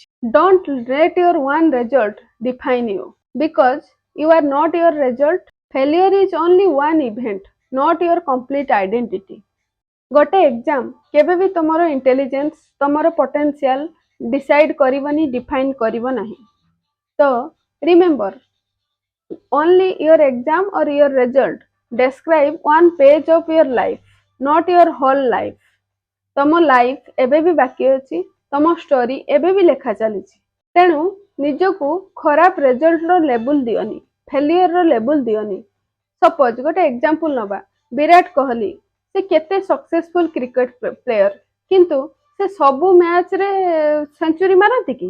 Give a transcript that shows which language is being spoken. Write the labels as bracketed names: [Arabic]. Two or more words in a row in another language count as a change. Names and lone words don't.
[English] Don't let your one result define you, because you are not your result. Failure is only one event, not your complete identity. [Odia] ଗୋଟେ ଏକ୍ଜାମ କେବେ ବି ତମର ଇଣ୍ଟେଲିଜେନ୍ସ, ତମର ପୋଟେନ୍ସିଆଲ ଡିସାଇଡ୍ କରିବନି, ଡିଫାଇନ୍ କରିବ ନାହିଁ। ତ ରିମେମ୍ବର, [English] only your exam or your result describe one page of your life, not your whole life. [Odia] ତମ ଲାଇଫ୍ ଏବେ ବି ବାକି ଅଛି, ତମ ଷ୍ଟୋରି ଏବେ ବି ଲେଖା ଚାଲିଛି। ତେଣୁ ନିଜକୁ ଖରାପ ରେଜଲ୍ଟର ଲେବୁଲ ଦିଅନି, ଫେଲିୟରର ଲେବୁଲ ଦିଅନି। ସପୋଜ ଗୋଟେ ଏକ୍ଜାମ୍ପଲ ନବା, ବିରାଟ କୋହଲି, ସେ କେତେ [English] successful cricket player, [Odia] କିନ୍ତୁ ସେ ସବୁ ମ୍ୟାଚରେ ସେଞ୍ଚୁରୀ ମାରନ୍ତି କି?